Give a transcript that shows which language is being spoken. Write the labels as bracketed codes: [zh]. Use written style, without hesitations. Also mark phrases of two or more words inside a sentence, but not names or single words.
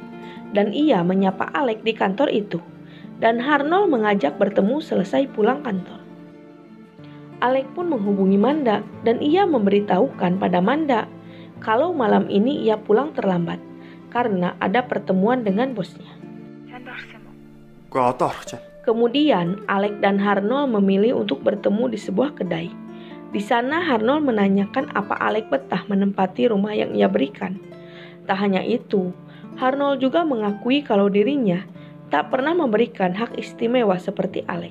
[id] Dan ia menyapa Alec di kantor itu, dan Arnold mengajak bertemu selesai pulang kantor. Alec pun menghubungi Manda, dan ia memberitahukan pada Manda kalau malam ini ia pulang terlambat, karena ada pertemuan dengan bosnya. [mn] Gue одоо орох чинь. [id] Kemudian, Alec dan Arnold memilih untuk bertemu di sebuah kedai. Di sana Arnold menanyakan apa Alec betah menempati rumah yang ia berikan. Tak hanya itu, Harnold juga mengakui kalau dirinya tak pernah memberikan hak istimewa seperti Alec.